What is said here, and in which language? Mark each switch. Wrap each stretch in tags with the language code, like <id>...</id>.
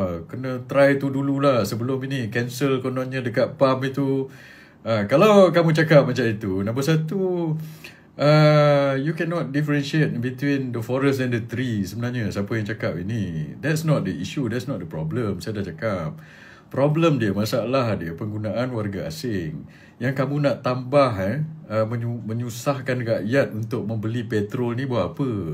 <ms>Kena try tu dululah sebelum ini cancel kononnya dekat pump itu. Kalau kamu cakap macam itu, nombor satu,</ms> <en>you cannot differentiate between the forest and the tree.</en> <ms>Sebenarnya siapa yang cakap ini?</ms> <en>That's not the issue. That's not the problem.</en> <ms>Saya dah cakap. Problem dia, masalah dia penggunaan warga asing. Yang kamu nak tambah menyusahkan rakyat untuk membeli petrol ni buat apa?</ms>